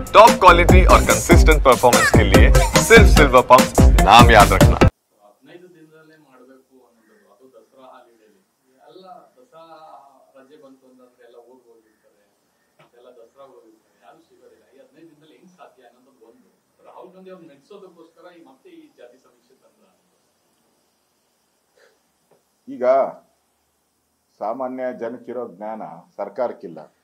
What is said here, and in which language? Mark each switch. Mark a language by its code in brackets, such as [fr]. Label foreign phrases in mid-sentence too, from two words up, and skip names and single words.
[en] top quality [hi] और [en] consistent performance [hi] के लिए सिर्फ सिल्वर पंप नाम याद रखना। [kn] 15 ದಿನದಲ್ಲೇ ಮಾಡಬೇಕು ಅನ್ನೋದು ಅದು ದಸರಾ ಹಾಲಿಡೇಲಿ ಎಲ್ಲ ದಸರಾ ರಜೆ ಬಂತು ಅಂತಂದ್ರೆ ಎಲ್ಲ ಊರಿಗೆ ಹೋಗಿರ್ತಾರೆ, ಎಲ್ಲ ದಸರಾ ಹೋಗಿರ್ತಾರೆ, ಯಾರು ಸಿಗೋದಿಲ್ಲ. ಈ 15 ದಿನದಲ್ಲಿ ಹೆಂಗ್ ಸಾಧ್ಯ ಅನ್ನೋದು ಒಂದು. ರಾಹುಲ್ ಗಾಂಧಿ ಅವ್ರು ನೆಟ್ಸೋದಕ್ಕೋಸ್ಕರ ಮತ್ತೆ ಈ ಜಾತಿ ಸಮೀಕ್ಷೆ ತಂದ್ರ. ಈಗ ಸಾಮಾನ್ಯ ಜನಕ್ಕಿರೋ ಜ್ಞಾನ ಸರ್ಕಾರಕ್ಕಿಲ್ಲ.